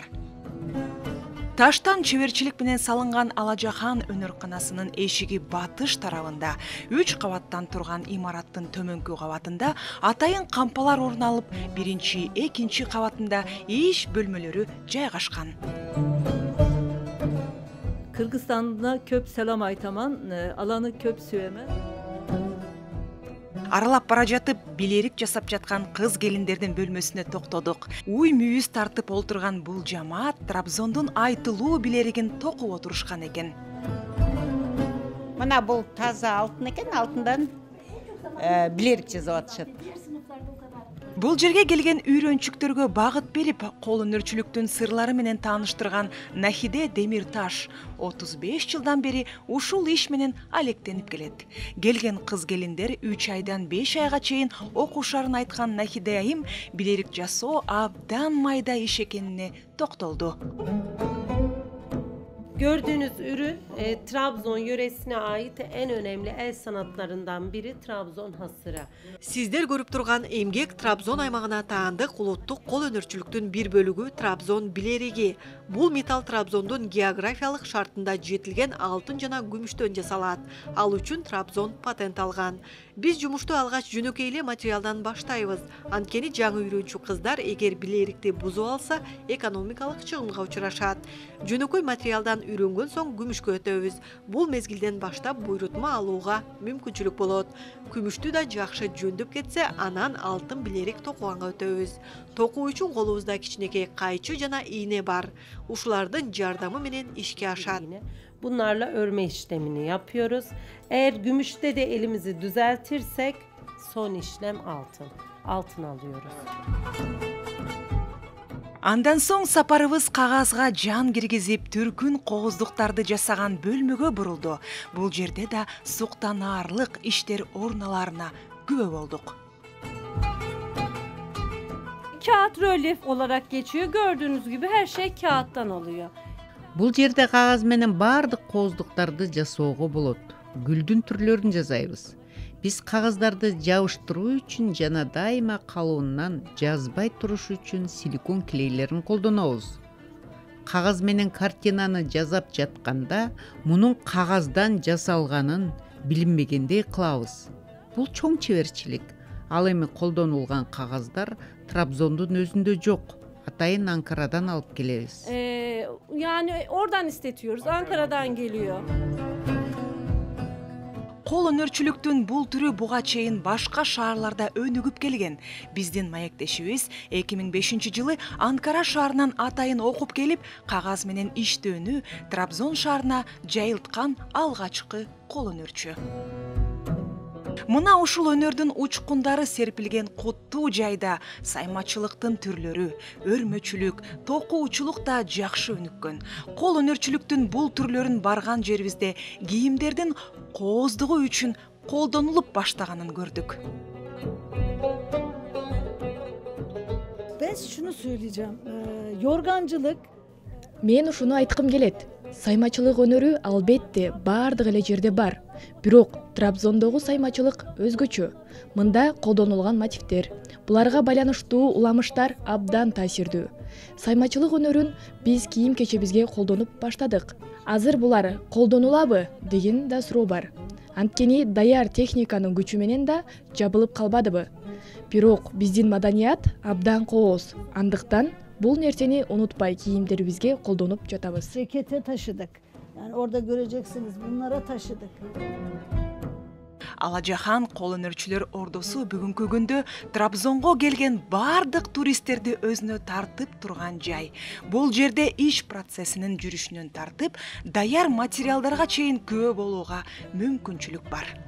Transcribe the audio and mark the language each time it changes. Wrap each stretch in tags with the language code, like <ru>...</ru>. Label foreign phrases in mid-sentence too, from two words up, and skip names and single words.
<ky>Таштан чеберчилик менен салынган Алажахан өнөрканасынын эшиги батыш тарабында 3 кабаттан турган имараттын төмөнкү кабатында атайын кампалар орун алып, биринчи, экинчи кабатында иш бөлмөлөрү жайгашкан. Кыргызстанда көп салам айтамын, аларды көп сүйөм. Аралап бара жатып, билерик жасап жаткан кыз келиндердин бөлмөсүнө токтодук. Уй мүйүз тартып олтурган бул жамаат Трабзондун айтылуу билеригин токуп отурушкан экен. Мына бул таза алтын экен, алтындан билерик жасап атышат. Бул жерге келген үйрөнчүктөргө багыт берип, кол өнөрчүлүктүн сырлары менен тааныштырган Нахиде Демирташ 35 жылдан бери ушул иш менен алектенип келет. Келген кыз келиндер 3 айдан 5 айга чейин окушарын айткан Нахиде айым билерик жасоо абдан майда иш экенине токтолду.</ky> <tr>Gördüğünüz ürün Trabzon yöresine ait en önemli el sanatlarından biri Trabzon hasırı.</tr> <ky>Сиздер көрүп турган эмгек Трабзон аймагына таандык улуттук кол өнөрчүлүктүн бир бөлүгү Трабзон билериги. Бул металл Трабзондун географиялык шартында жетилген алтын жана күмүштөн жасалат. Ал үчүн Трабзон патент алган. Биз жумушту алгач жөнөкөй эле материалдан баштайбыз. Анткени жаңы үйрөнчү кыздар эгер билерикти бузуп алса, экономикалык чыгымга учурашат. Жөнөкөй материалдан үйрөнгөн соң күмүшкө өтөбүз. Бул мезгилден баштап буйрутма алууга мүмкүнчүлүк болот. Күмүштү да жакшы жөндөп кетсе, анан алтын билерик токуганга өтөбүз. Токуу үчүн колубузда кичинекей кайчы жана ийне бар. Ушулардын жардамы менен ишке ашат.</ky> <tr>Bunlarla örme işlemini yapıyoruz. Eğer gümüşte de elimizi düzeltirsek son işlem altın. Altın alıyoruz.</tr> <ky>Андан соң сапарыбыз кагазга жан киргизип, түркүн кооздуктарды жасаган бөлмөгө бурулду. Бул жерде да суктанаарлык иштер орун аларына күбө болдук.</ky> <tr>Kağıt rölyef olarak geçiyor. Gördüğünüz gibi her şey kağıttan oluyor.</tr> <ky>Бул жерде кагаз менен бардык кооздуктарды жасоого болот. Гүлдүн түрлөрүн жасайбыз. Биз кагаздарды жабыштыруу үчүн жана дайыма калуунан жазбай туруш үчүн силикон клейлерин колдонобуз. Кагаз менен картинаны жасап жатканда мунун кагаздан жасалганын билинбегендей кылабыз. Бул чоң чеберчилик. Ал эми колдонулган кагаздар Трабзондун өзүндө жок. Атайын Анкарадан алып келебиz.</ky> <tr>Yani oradan istetiyoruz. Ankara'dan geliyor.</tr> <ky>Кол өнөрчүлүктүн бул түрү буга чейин башка шаарларда өнүгүп келген. Биздин маектешибиз 2005 жылы Анкара шаарынан атайын окуп келип, кагаз менен иштөөнү Трабзон шаарына жайылткан алгачкы кол өнөрчү. Мына ушул өнөрдүн учкундары серпилген куттуу жайда саймачылыктын түрлөрү, өрмөчүлүк, токуучулук да жакшы өнүккөн. Кол өнөрчүлүктүн бул түрлөрүн барган жерибизде кийимдердин кооздугу үчүн колдонулуп баштаганын көрдүк.</ky> <tr>Ben şunu söyleyeceğim. Yorgancılık.</tr> <ky>Мен ушуну айткым келет. Саймачылык өнөрү албетте бардык эле жерде бар. Бирок Трабзондогу саймачылык өзгөчө. Мында колдонулган мотивдер, буларга байланыштуу уламыштар абдан таасирдүү. Саймачылык өнөрүн биз кийим-кечебизге колдонуп баштадык. Азыр булар колдонулабы деген да суроо бар. Анткени даяр техниканын күчү менен да жабылып калбадыбы? Бирок биздин маданият абдан кооз. Андыктан бул нерсени унутпай кийимдерибизге колдонуп жатабыз.</ky> <tr>Cekete taşıdık. Yani orada göreceksiniz bunlara taşıdık.</tr> <ky>Алажахан кол өнөрчүлөр ордосу бүгүнкү күндө Трабзонго келген бардык туристтерди өзүнө тартып турган жай. Бул жерде иш процессинин жүрүшүнөн тартып, даяр материалдарга чейин күбө болууга мүмкүнчүлүк бар.</ky>